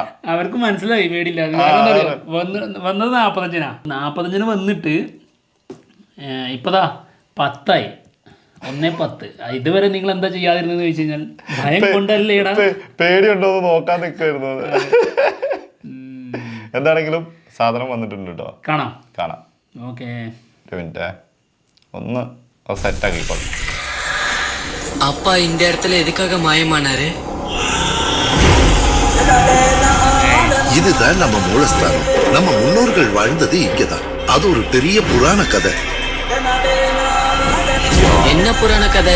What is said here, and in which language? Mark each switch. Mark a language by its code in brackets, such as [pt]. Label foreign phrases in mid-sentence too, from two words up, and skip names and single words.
[ml] അവർക്ക് മനസ്സിലായി പേടിയില്ല. വന്നത് 45 വന്നിട്ട് ഇപ്പതാ 10 1:10. ഇതുവരെ നിങ്ങൾ എന്താ ചെയ്യാതിരുന്നെന്ന് ചോദിച്ചു കഴിഞ്ഞാൽ ഭയം കൊണ്ടല്ലേടാ. പേടിയുണ്ടോ എന്ന് നോക്കാൻ നിൽക്കുമായിരുന്നു. എന്താണെങ്കിലും സാധനം വന്നിട്ടുണ്ട് കേട്ടോ. കാണാം. ഓക്കെ, ഒരു മിനിറ്റ് ഒന്ന് സെറ്റ് ആക്കിക്കോളൂ. [ta] அப்பா இந்த இடத்துல எதுக்காக மாயமானாரு? இதுதான் நம்ம மூலஸ்தானம். நம்ம முன்னோர்கள் வாழ்ந்தது இங்கதான். அது ஒரு பெரிய புராண கதை. என்ன புராண கதை?